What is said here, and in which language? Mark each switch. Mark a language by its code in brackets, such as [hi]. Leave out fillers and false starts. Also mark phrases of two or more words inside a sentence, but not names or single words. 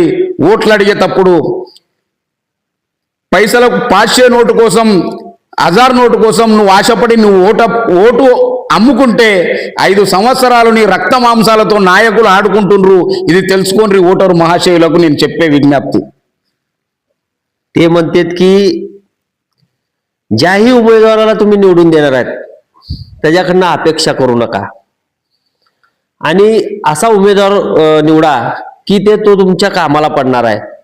[te] ఓట్లు అడిగేటప్పుడు పైసలకు పాషే నోటు కోసం, 1000 నోటు కోసం నువ్వు ఆశపడి నువ్వు ఓటు అమ్ముకుంటే 5 సంవత్సరాలు నీ రక్త మాంసాలతో నాయకులు ఆడుకుంటుండ్రు. ఇది తెలుసుకోండి ఓటరు మహాశయులకు నేను చెప్పే विज्ञप्ती. [mr] ते म्हणतात की ज्याही उमेदवाराला तुम्ही निवडून देणार आहात त्याच्याकडनं अपेक्षा करू नका, आणि असा उमेदवार निवडा की तो तुमच्या कामाला पडणार आहे.